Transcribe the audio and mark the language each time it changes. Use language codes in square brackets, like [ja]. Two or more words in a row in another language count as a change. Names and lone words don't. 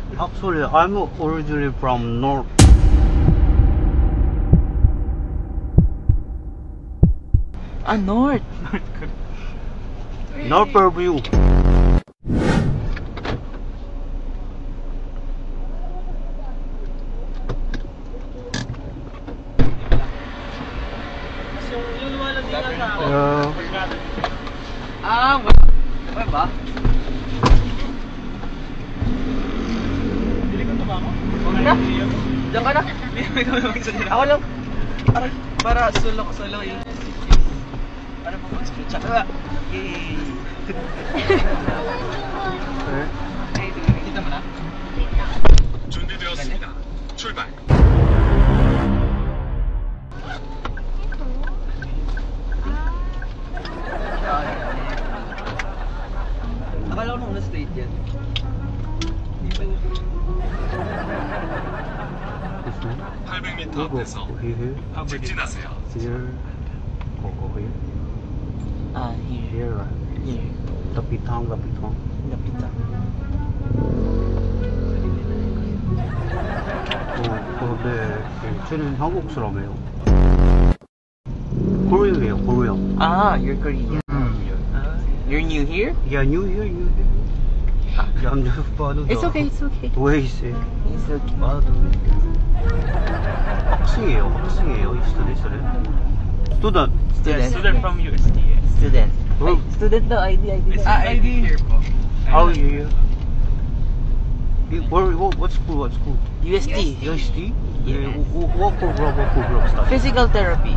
[en] Actually, I'm originally from North. North. North Fairview. [tl] Wala ba? Huwag na. Diyan ka na. Ako lang. Para sulok-sulok yung para mag-screenshot. Yay! Kita mo na? [ko] 준비되었습니다. 출발. [tl] Akala ko nung na-state yan. [en] This one? 800m Go [ko] 앞에서 [en] here. [ko] 직진하세요. [en] Here. Go here. Here. Here, right? Here. [tl] Lapitang. Lapit lang. [ko] 근데 쟤는 한국 사람이에요. Korea예요, Korea. [en] You're Korean. You're new here? Yeah, new here. Yeah, I'm just following It's okay. Waze. It's okay. [ko] 학생이에요. 이 student. [en] Student from USDA. Student. Oh. Student daw, ID. ID here po. Oh, yeah. What school? USD. USD? Yeah. What program stuff? Physical therapy.